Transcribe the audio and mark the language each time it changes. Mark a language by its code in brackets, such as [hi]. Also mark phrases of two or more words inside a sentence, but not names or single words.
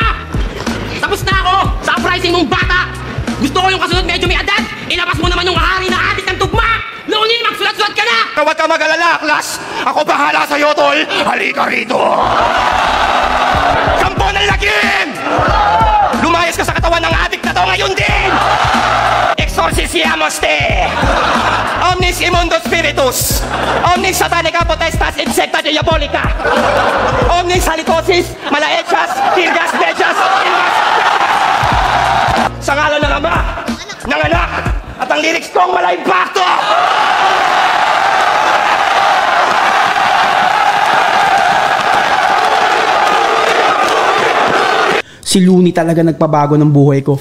[tl] Tapos na ako sa uprising mong bata! Gusto ko yung kasunod medyo may edad! Ilabas mo naman yung hari na adik ng tugma! Launin, magsulat-sulat ka na! Huwag ka mag-alala, Aklas! Ako bahala sa'yo, tol! Halika rito! Kampo ng lagim! Lumayas ka sa katawan ng adik na to ngayon din! [la] Exorcisiamos te! Omnis immundo spiritus! Omnis satanica potestas insecta diabolica! Omnis halitosis, malaechas, tirgas, bejas, ilgas! [tl] Sa ngalan ng Ama, ng Anak, at ang lyrics kong wala impacto! Si Looney talaga nagpabago ng buhay ko.